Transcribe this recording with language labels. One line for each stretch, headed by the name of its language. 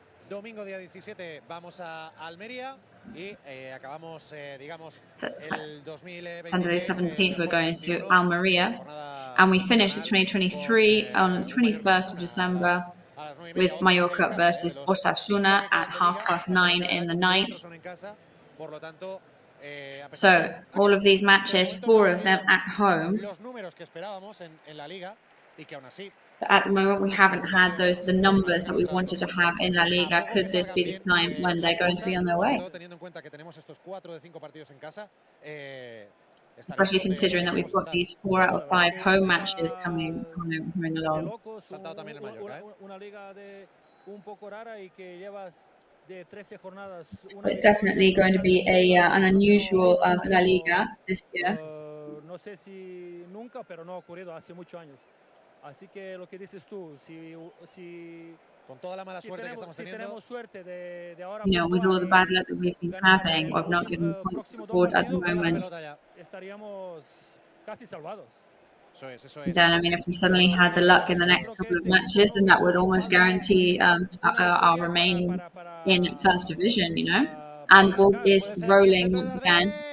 Spanish: Domingo día 17 vamos a Almería y acabamos, digamos, el 2023.
English: Sunday the 17th we're going to Almería, and we finish the 2023 on the 21st of December with Mallorca versus Osasuna at 9:30 in the night.
Spanish: Por lo tanto,
English: So all of these matches, 4 of them at home.
Spanish: Los números que esperábamos en la liga y que aún así.
English: At the moment, we haven't had the numbers that we wanted to have in La Liga. Could this be the time when they're going to be on their way?
Spanish: Teniendo en cuenta que tenemos estos 4 de 5 partidos en casa,
English: especially considering that we've got these 4 out of 5 home matches coming along.
Spanish: Saltado también el Mallorca, una liga de un poco rara y que llevas de 13 jornadas.
English: But it's definitely going to be an unusual La Liga this year.
Spanish: No sé si nunca, pero no ha ocurrido hace muchos años. Así que lo que dices tú, si con toda la mala suerte que estamos teniendo, tenemos suerte de ahora,
English: with all the bad luck that we've been having of not getting points on the board at the moment,
Spanish: estaríamos casi salvados.
English: then I mean, if we suddenly had the luck in the next couple of matches, then that would almost guarantee our remain in first division, you know. And the ball is rolling once again.